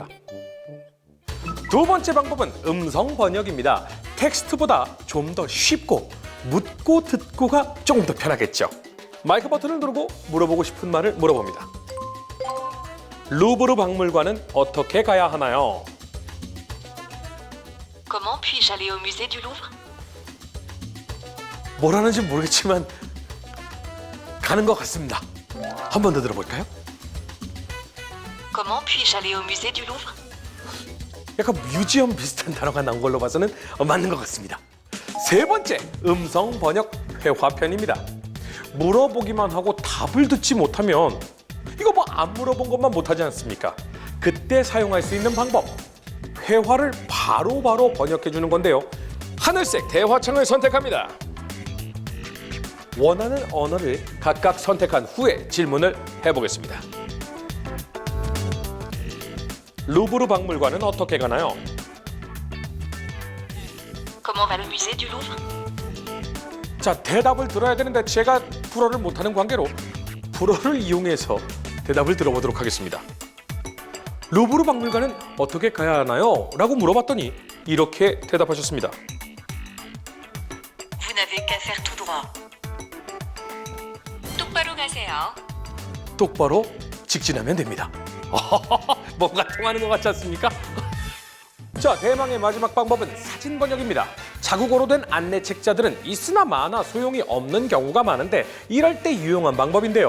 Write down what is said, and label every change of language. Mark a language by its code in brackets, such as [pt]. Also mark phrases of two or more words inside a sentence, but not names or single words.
[ko] 두 번째 방법은 음성 번역입니다. 텍스트보다 좀 더 쉽고 묻고 듣고가 조금 더 편하겠죠. 마이크 버튼을 누르고 물어보고 싶은 말을 물어봅니다. 루브르 박물관은 어떻게 가야 하나요? [fr] Comment puis-je aller au musée du Louvre? [ko] 뭐라는지 모르겠지만 가는 것 같습니다. 한 번 더 들어볼까요? [fr] Comment puis-je aller au musée du Louvre? [ko] 약간 뮤지엄 비슷한 단어가 나온 걸로 봐서는 맞는 것 같습니다. 세 번째, 음성 번역 회화편입니다. 물어보기만 하고 답을 듣지 못하면 이거 뭐 안 물어본 것만 못하지 않습니까? 그때 사용할 수 있는 방법, 회화를 바로바로 번역해주는 건데요. 하늘색 대화창을 선택합니다. 원하는 언어를 각각 선택한 후에 질문을 해보겠습니다. 루브르 박물관은 어떻게 가나요? [fr] Comment va le musée du Louvre? [ko] 자, 대답을 들어야 되는데 제가 불어를 못하는 관계로 불어를 이용해서 대답을 들어보도록 하겠습니다. 루브르 박물관은 어떻게 가야 하나요? 라고 물어봤더니 이렇게 대답하셨습니다. [fr] Vous n'avez qu'à faire tout droit. [ko] 똑바로 가세요. 똑바로 직진하면 됩니다. 뭔가 통하는 것 같지 않습니까? 자, 대망의 마지막 방법은 사진 번역입니다. 자국어로 된 안내 책자들은 있으나 마나 소용이 없는 경우가 많은데 이럴 때 유용한 방법인데요.